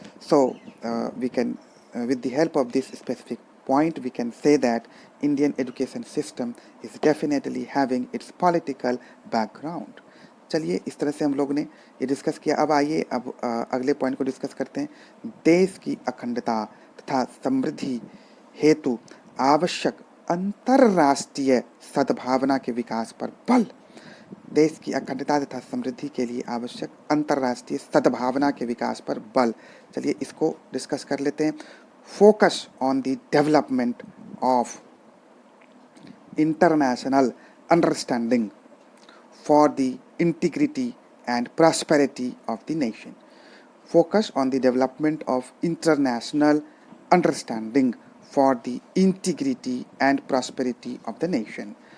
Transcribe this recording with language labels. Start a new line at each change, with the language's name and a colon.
English: So we can, with the help of this specific point, we can say that Indian education system is definitely having its political background.
Hindi: चलिए, इस तरह से हम लोग ने ये डिस्कस किया. अब आइए अब अगले पॉइंट को डिस्कस करते हैं. देश की अखंडता तथा समृद्धि हेतु आवश्यक अंतरराष्ट्रीय सद्भावना के विकास पर बल. देश की अखंडता तथा समृद्धि के लिए आवश्यक अंतर्राष्ट्रीय सद्भावना के विकास पर बल. चलिए इसको डिस्कस कर लेते हैं.
English: Focus on the development of international understanding for the integrity and prosperity of the nation. Focus on the development of international understanding for the integrity and prosperity of the nation.